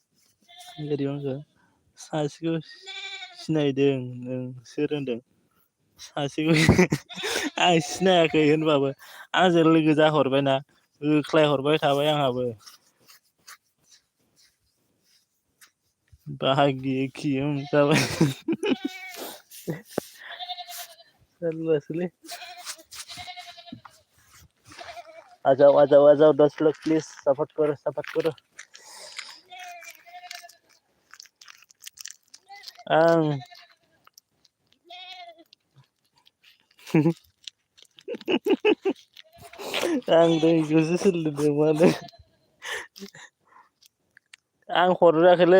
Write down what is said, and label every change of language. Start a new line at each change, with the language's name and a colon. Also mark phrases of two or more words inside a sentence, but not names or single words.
Bodo: सासेखौ सिनायदों नोंसोर होनदों सासेखौ आं सिनायाखै होनबाबो आंजों लोगो जाहरबायना होख्लायहरबाय थाबाय आंहाबो बाहागि जाबाय जारलासोलै आ जाओ
Hindi: 10 लोग प्लीज सपोर्ट करो
Bodo: आं आं दैखौसो सोलोंदों माने आं हरग्रोआखैलै